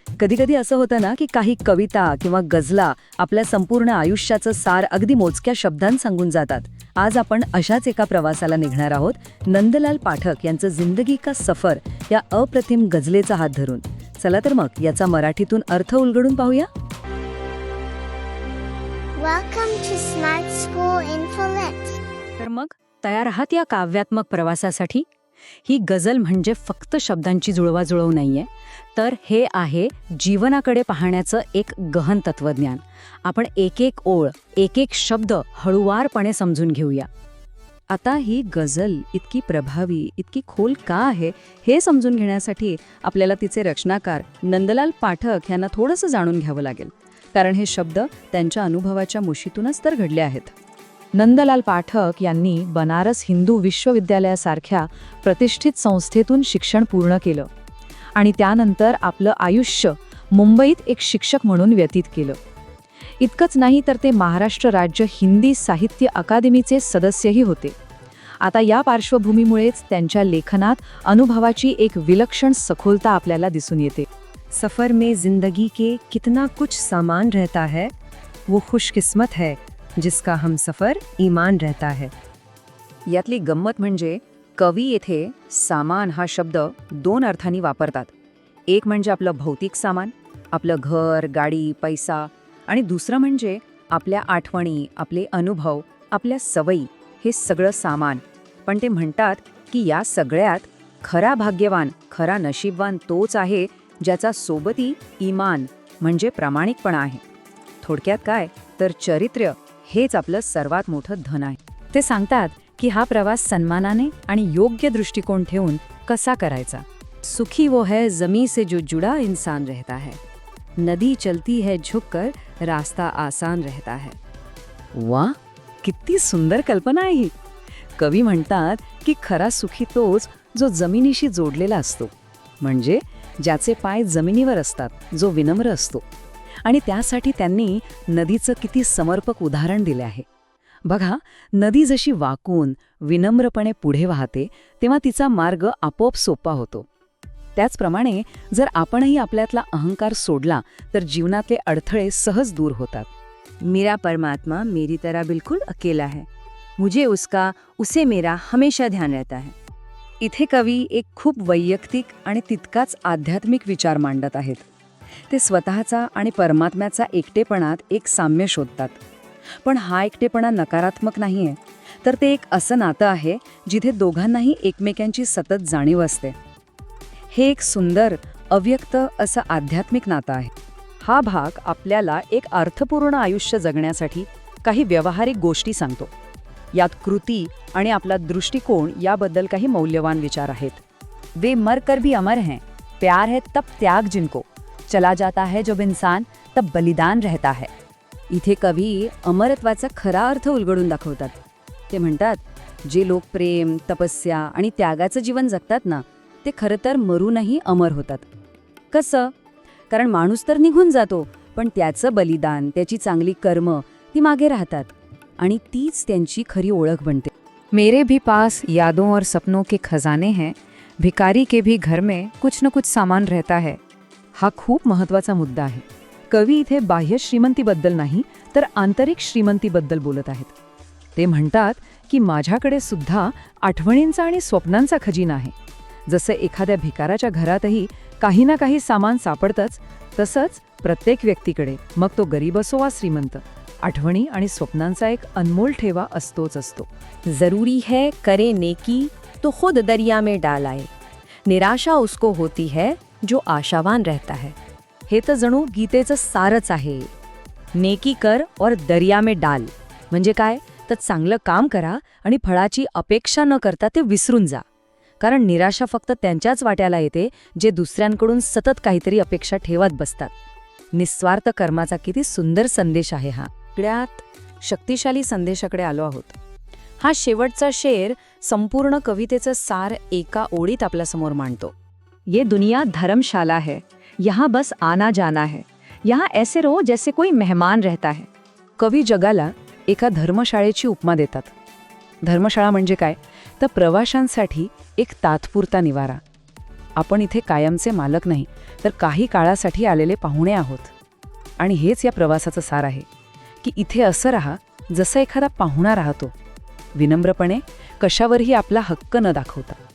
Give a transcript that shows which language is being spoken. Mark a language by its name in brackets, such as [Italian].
[Marathi] कधी-कधी असं होतं ना की काही कविता किंवा गझला आपल्या संपूर्ण आयुष्याचं सार अगदी मोजक्या शब्दांत सांगून जातात. आज आपण अशाच एका प्रवासाला निघणार आहोत, नंदलाल पाठक यांचं जिंदगी का सफर या अप्रतिम गझलेचा हात धरून. चला तर मग याचा मराठीतून अर्थ उलगडून पाहूया. [English] Welcome to Smart School Info Lit. [Marathi] तर मग तयार आहात या काव्यात्मक प्रवासासाठी? ही गझल म्हणजे फक्त शब्दांची जुळवाजुळव नाहीये, तर हे आहे जीवनाकडे पाहण्याचं एक गहन तत्वज्ञान. आपण एक एक ओळ, एक एक शब्द हळूवारपणे समजून घेऊया. आता ही गझल इतकी प्रभावी, इतकी खोल का आहे हे समजून घेण्यासाठी आपल्याला तिचे रचनाकार नंदलाल पाठक यांना थोडंसं जाणून घ्यावं लागेल, कारण हे शब्द त्यांच्या अनुभवाच्या मुशीतूनच तर घडले आहेत. नंदलाल पाठक यांनी बनारस हिंदू विश्वविद्यालयासारख्या प्रतिष्ठित संस्थेतून शिक्षण पूर्ण केलं आणि त्यानंतर आपलं आयुष्य मुंबईत एक शिक्षक म्हणून व्यतीत केलं. इतकंच नाही तर ते महाराष्ट्र राज्य हिंदी साहित्य अकादमीचे सदस्यही होते. आता या पार्श्वभूमीमुळेच त्यांच्या लेखनात अनुभवाची एक विलक्षण सखोलता आपल्याला दिसून येते. [Hindi] सफर में जिंदगी के कितना कुछ सामान रहता है, वो खुशकिस्मत है जिसका हम सफर ईमान रहता है. [Marathi] यातली गंमत म्हणजे कवी येथे सामान हा शब्द दोन अर्थांनी वापरतात. एक म्हणजे आपलं भौतिक सामान, आपलं घर, गाडी, पैसा, आणि दुसरं म्हणजे आपल्या आठवणी, आपले अनुभव, आपल्या सवयी, हे सगळं सामान. पण ते म्हणतात की या सगळ्यात खरा भाग्यवान, खरा नशीबवान तोच आहे ज्याचा सोबती इमान म्हणजे प्रामाणिकपणा आहे. थोडक्यात काय तर चरित्र हेच आपलं सर्वात मोठं धन आहे. ते सांगतात की हा प्रवास सन्मानाने आणि योग्य दृष्टिकोन ठेवून कसा करायचा. [Hindi] सुखी वो है जमी से जो जुड़ा इंसान रहता है, नदी चलती है झुककर रास्ता आसान रहता है. [Marathi] वा, किती सुंदर कल्पना आहे ही. कवी म्हणतात की खरा सुखी तोच जो जमिनीशी जोडलेला असतो, म्हणजे ज्याचे पाय जमिनीवर असतात, जो विनम्र असतो. आणि त्यासाठी त्यांनी नदीचं किती समर्पक उदाहरण दिले आहे. बघा, नदी जशी वाकून विनम्रपणे पुढे वाहते तेव्हा तिचा मार्ग आपोआप सोपा होतो. त्याचप्रमाणे जर आपणही आपल्यातला अहंकार सोडला तर जीवनातले अडथळे सहज दूर होतात. [Hindi] मेरा परमात्मा मेरी तरह बिल्कुल अकेला है, मुझे उसे मेरा हमेशा ध्यान रहता है. [Marathi] इथे कवी एक खूप वैयक्तिक आणि तितकाच आध्यात्मिक विचार मांडत आहेत. ते स्वतःचा आणि परमात्म्याचा एकटेपणात एक साम्य शोधतात. पण हा एकटेपणा नकारात्मक नाहीये, तर ते एक असं नातं आहे जिथे दोघांनाही एकमेकांची सतत जाणीव असते. हे एक सुंदर, अव्यक्त असं आध्यात्मिक नातं आहे. हा भाग आपल्याला एक अर्थपूर्ण आयुष्य जगण्यासाठी काही व्यावहारिक गोष्टी सांगतो. यात कृती आणि आपला दृष्टिकोन याबद्दल काही मौल्यवान विचार आहेत. [Hindi] वे मर कर भी अमर हैं, प्यार है तब त्याग जिनको, चला जाता है जब इंसान तब बलिदान रहता है. [Marathi] इथे कवी अमरत्वाचा खरा अर्थ उलगडून दाखवतात. ते म्हणतात, जे लोक प्रेम, तपस्या आणि त्यागाचं जीवन जगतात ना, ते खरं तर मरूनही अमर होतात. कसं? कारण माणूस तर निघून जातो, पण त्याचं बलिदान, त्याची चांगली कर्म ती मागे राहतात आणि तीच त्यांची खरी ओळख बनते. [Hindi] मेरे भी पास यादों और सपनों के खजाने हैं, भिकारी के भी घर में कुछ न कुछ सामान रहता है. [Marathi] हा खूप महत्त्वाचा मुद्दा आहे. कवी इथे बाह्य श्रीमंतीबद्दल नाही तर आंतरिक श्रीमंतीबद्दल बोलत आहेत. ते म्हणतात की माझ्याकडे सुद्धा आठवणींचा आणि स्वप्नांचा खजिना आहे. जसं एखाद्या भिकाराच्या घरातही काही ना काही सामान सापडतंच, तसंच प्रत्येक व्यक्तीकडे, मग तो गरीब असो वा श्रीमंत, आठवणी आणि स्वप्नांचा एक अनमोल ठेवा असतोच असतो. [Hindi] जरूरी है करे नेकी तो खुद दरिया में डाल आए, निराशा उसको होती है जो आशावान रहता है. [Marathi] हे तर जणू गीतेचं सारच आहे. [Hindi] नेकी कर और दरिया में डाल [Marathi] म्हणजे काय तर चांगलं काम करा आणि फळाची अपेक्षा न करता ते विसरून जा. कारण निराशा फक्त त्यांच्याच वाट्याला येते जे दुसऱ्यांकडून सतत काहीतरी अपेक्षा ठेवत बसतात. निस्वार्थ कर्माचा किती सुंदर संदेश आहे हा. सगळ्यात शक्तिशाली संदेशाकडे आलो आहोत. हा शेवटचा शेर संपूर्ण कवितेचं सार एका ओळीत आपल्यासमोर मांडतो. [Hindi] ये दुनिया धर्मशाला है, यहाँ बस आना जाना है, यहाँ ऐसे रहो जैसे कोई मेहमान रहता है. [Marathi] कवी जगाला एका धर्मशाळेची उपमा देतात. धर्मशाळा म्हणजे काय तर प्रवाशांसाठी एक तात्पुरता निवारा. आपण इथे कायमचे मालक नाही, तर काही काळासाठी आलेले पाहुणे आहोत. आणि हेच या प्रवासाचं सार आहे की इथे असं राहा जसं एखादा पाहुणा राहतो, विनम्रपणे, कशावरही आपला हक्क न दाखवता.